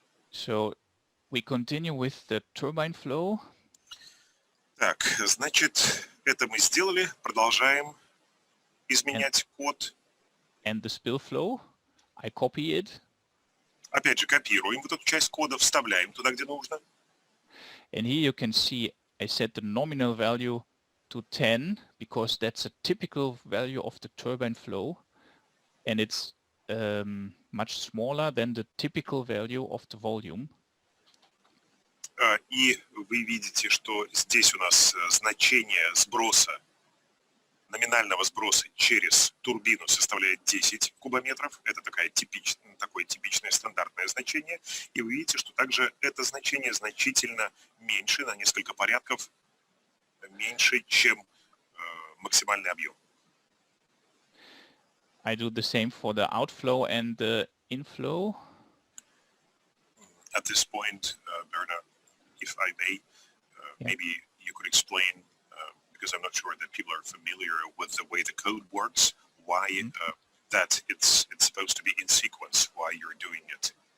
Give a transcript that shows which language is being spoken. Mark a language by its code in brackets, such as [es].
[en] So we continue with the turbine flow. [ru] Так, значит, это мы сделали, продолжаем изменять код. [en] And the spill flow, I copy it. [ru] Опять же, копируем вот эту часть кода, вставляем туда, где нужно. [en] And here you can see I set the nominal value to 10 because that's a typical value of the turbine flow, and it's much smaller than the typical value of the volume. [ru] И вы видите, что здесь у нас значение сброса, номинального сброса через турбину составляет 10 кубометров. Это такое типичное стандартное значение. И вы видите, что также это значение значительно меньше, на несколько порядков меньше, чем максимальный объем. [en] I do the same for the outflow and the inflow. At this point, Berna, if I may, maybe you could explain, because I'm not sure that people are familiar with the way the code works, why that it's supposed to be in sequence, why you're doing it.